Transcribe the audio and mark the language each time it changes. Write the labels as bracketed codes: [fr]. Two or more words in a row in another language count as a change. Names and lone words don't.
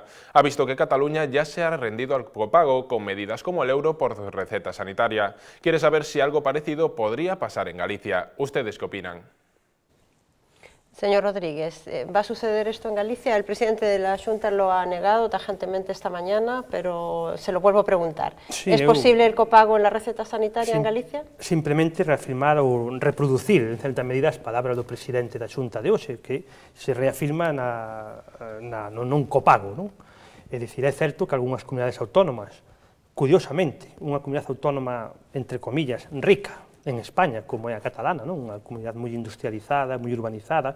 [es] Ha visto que Cataluña ya se ha rendido al copago con medidas como el euro por receta sanitaria. Quiere saber si algo parecido podría pasar en Galicia. ¿Ustedes qué opinan? Señor Rodríguez, ¿va a suceder esto en Galicia? El presidente de la Xunta lo ha negado tajantemente esta mañana, pero se lo vuelvo a preguntar. Sí, ¿es posible el copago en la receta sanitaria en Galicia? [gl] Simplemente reafirmar ou reproducir, en certa medida, as palabras do presidente da Xunta de hoxe, que se reafirma no non copago. É dicir, é certo que algunhas comunidades autónomas, curiosamente, unha comunidade autónoma, entre comillas, rica, en España, como é a catalana, unha comunidade moi industrializada, moi urbanizada,